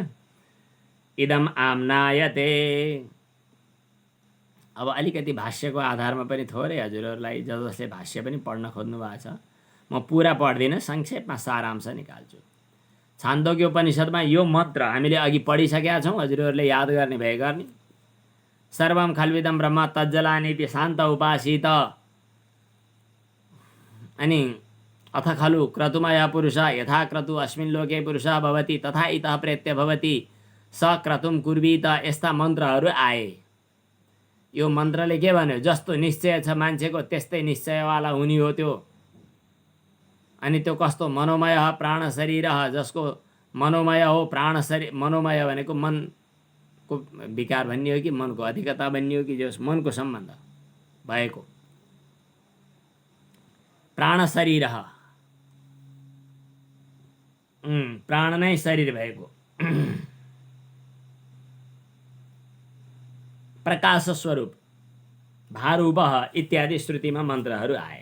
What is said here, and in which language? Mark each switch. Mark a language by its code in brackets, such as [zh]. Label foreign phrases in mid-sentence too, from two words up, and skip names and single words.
[sa] इदम आम्नायते। [ne] अब अलिकति भाष्यको आधारमा पनि थोरै हजुरहरूलाई जसले भाष्य पनि पढ्न खोज्नु भएको छ, म पुरा पढ्दिनँ, संक्षेपमा सारांश निकाल्छु। छान्दोग्य उपनिषदमा यो मन्त्र हामीले अघि पढिसकेका छौँ, हजुरहरूले याद गर्ने भए गर्ने। [sa] सर्वम खल्विदम ब्रह्म तज्जलानीति शान्त उपासित। अनि अथ खलु क्रतुमय पुरुष यथा क्रतु अस्मिन् लोके पुरुषः भवति तथा इतः प्रेत्य भवति स क्रतुम कुर्वीत। [ne] यस्ता मन्त्रहरू आए। यो मन्त्रले के भन्यो? जस्तो निश्चय छ मान्छेको त्यस्तै निश्चयवाला हुने हो त्यो। अनि त्यो कस्तो? मनोमय प्राण शरीर, जसको मनोमय हो प्राण शरीर। मनोमय भनेको मनको विकार भन्ने हो कि मनको अधिकता भन्ने हो कि जस मनको सम्बन्ध भएको, प्राण शरीर, प्राण नै शरीर भएको, प्रकाश स्वरूप, भारूप इत्यादि श्रुतिमा मन्त्रहरू आए।